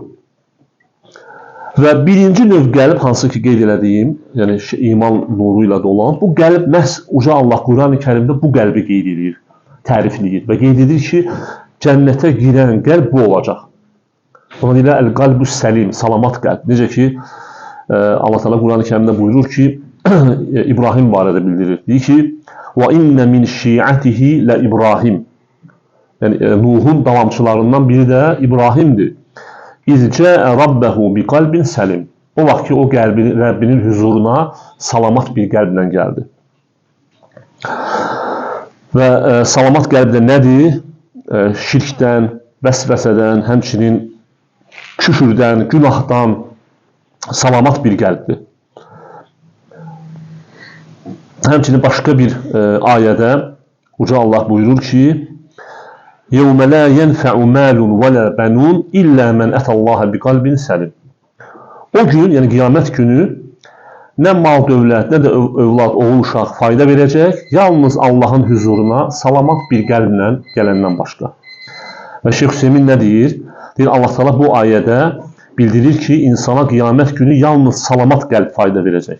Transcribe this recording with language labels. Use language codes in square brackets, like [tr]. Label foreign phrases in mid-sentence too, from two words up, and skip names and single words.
[az] Və birinci növ qəlb, hansı ki qeyd elədiyim, yəni iman nuru ilə dolan, bu qəlb məhz uca Allah Quran-ı Kərimdə bu qəlbi qeyd edir, tərifləyir və qeyd edir ki, cənnətə girən qəlb bu olacaq. Ona deyirlər, [ar] القلب السليم, [az] salamat qəlb. Necə ki, Allah Teala Quran-ı Kərimdə buyurur ki, İbrahim barədə bildirir. Deyir ki, [ar] وَاِنَّ مِنْ شِيعَتِهِ لَإِبْرَاهِمْ. [az] Yəni, Nuhun davamçılarından biri də İbrahimdir. [ar] اِذْ جَاءَ رَبَّهُ بِقَلْبٍ سَلِمٍ. [az] O vaxt ki, o Rəbbinin huzuruna salamat bir qəlblə gəldi. Və salamat qəlbdə nədir? Şirkdən, vəsvəsədən, həmçinin küfürdən, günahdan salamat bir qəlbdir. Həmçinin başqa bir ayədə Uca Allah buyurur ki, [ar] يَوْمَ لَا يَنْفَعُ مَالٌ وَلَا بَنُونَ إِلَّا مَنْ أَتَى اللّٰهَ بِقَلْبٍ سَلِيمٍ. [az] O gün, yəni qiyamət günü nə mal dövlət, nə də övlad, oğul, uşaq fayda verəcək, yalnız Allahın huzuruna salamat bir qəlblə gələndən başqa. Və Şeyx Hüseymin nə deyir? Deyir, Allah Teala bu ayədə bildirir ki, insana qiyamət günü yalnız salamat qəlb fayda verəcək.